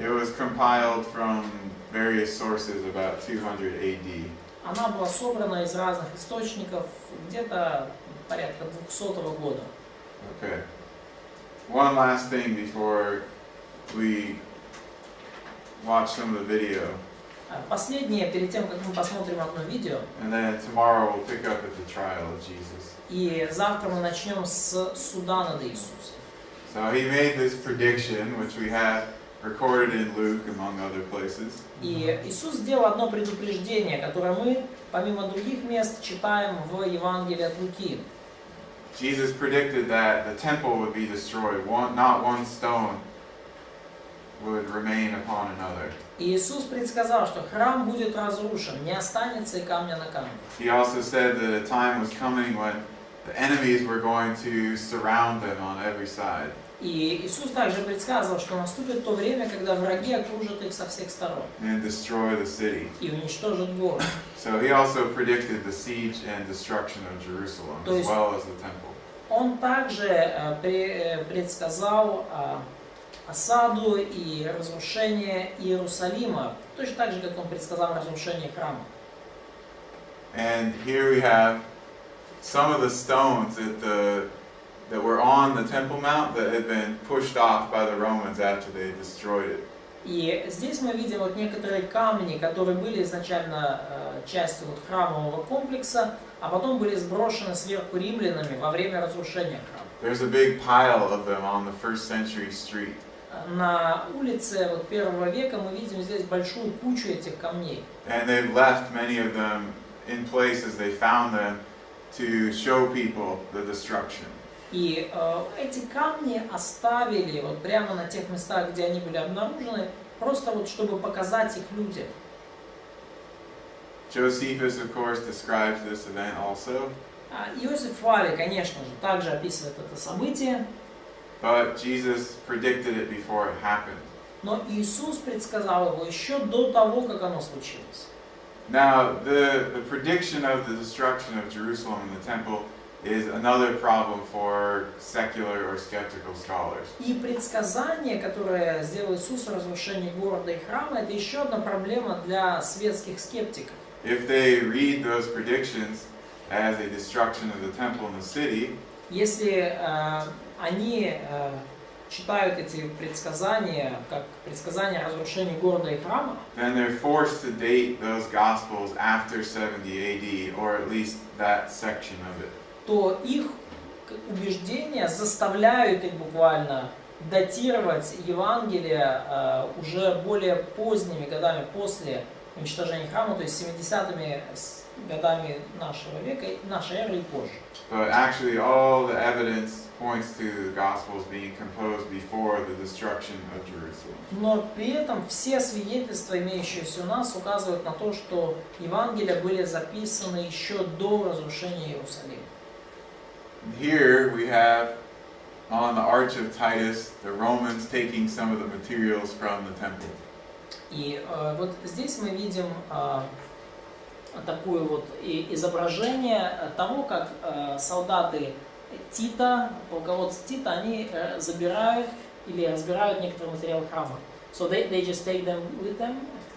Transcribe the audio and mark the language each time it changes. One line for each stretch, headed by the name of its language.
English: It was compiled from various sources about 200 AD.
Russian: Она была собрана из разных источников где-то порядка 200 года.
English: Okay. One last thing before we watch some of the video,
Russian: Последнее, перед тем, как мы посмотрим одно видео,
English: and then tomorrow we'll pick up at the trial of Jesus.
Russian: и завтра мы начнем с суда над Иисусом.
English: So he made this prediction, which we have recorded in Luke, among other places.
Russian: И Иисус сделал одно предупреждение, которое мы, помимо других мест, читаем в Евангелии от Луки.
English: Jesus predicted that the temple would be destroyed, not one stone would remain upon another.
Russian: И Иисус предсказал, что храм будет разрушен, не останется и камня на камне.
English: He also said that a time was coming when the enemies were going to surround them on every side.
Russian: И Иисус также предсказывал, что наступит то время, когда враги окружат их со всех сторон
English: And destroy the city.
Russian: и уничтожат город.
English: So he also predicted the siege and destruction of Jerusalem,
Russian: То
English: as
Russian: есть
English: well as the temple.
Russian: Он также предсказал осаду и разрушение Иерусалима, точно так же, как он предсказал разрушение храма.
English: And here we have some of the stones that were on the Temple Mount that had been pushed off by the Romans after they destroyed it.
Russian: И здесь мы видим вот некоторые камни, которые были изначально частью вот храмового комплекса, а потом были сброшены сверху римлянами во время разрушения храма.
English: There's a big pile of them on the first century street.
Russian: На улице вот первого века мы видим здесь большую кучу этих камней.
English: And they've left many of them in places they found them to show people the destruction.
Russian: И эти камни оставили вот прямо на тех местах, где они были обнаружены, просто вот чтобы показать их людям.
English: Josephus, of course, describes this event also.
Russian: Иосиф Флавий, конечно же, также описывает это событие,
English: But Jesus predicted it before it happened.
Russian: но Иисус предсказал его еще до того, как оно случилось.
English: Now, the prediction of the destruction of Jerusalem and the temple is another problem for secular or skeptical scholars.
Russian: И предсказание, которое сделал Иисус о разрушении города и храма, это еще одна проблема для светских скептиков.
English: If they read those predictions as a destruction of the temple and the city,
Russian: Если они читают эти предсказания как предсказания о разрушении города и храма,
English: then they're forced to date those gospels after 70 AD, or at least that section of it.
Russian: то их убеждения заставляют их буквально датировать Евангелие уже более поздними годами после уничтожения храма, то есть 70-ми годами нашего века, нашей эры и позже.
English: But actually, all the evidence points to the Gospels being composed before the destruction of Jerusalem.
Russian: Но при этом все свидетельства, имеющиеся у нас, указывают на то, что Евангелия были записаны еще до разрушения Иерусалима.
English: Here we have on the Arch of Titus the Romans taking some of the materials from the temple.
Russian: И вот здесь мы видим такое вот изображение того, как солдаты Тита, полководцы Тита, они забирают или разбирают некоторые материалы храма.
English: So they just take them with them.